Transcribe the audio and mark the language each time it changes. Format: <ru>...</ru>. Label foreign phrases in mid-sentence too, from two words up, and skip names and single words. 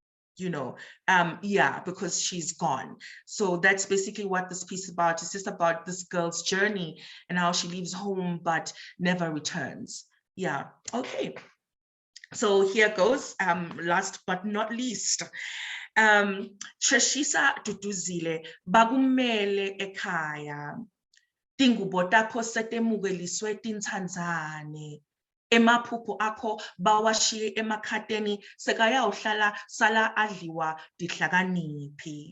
<en>Because she's gone. So that's basically what this piece is about. It's just about this girl's journey and how she leaves home but never returns. Yeah, okay. So here goes, last but not least.</en> <ss>Treshisa Duduzile, bagumele ekhaya. Tingubo takho setemukeliswe tintsandzane. Emaphupho akho bawashiye emakhateni sekayawuhlala sala adliwa dihlakaniphi.</ss>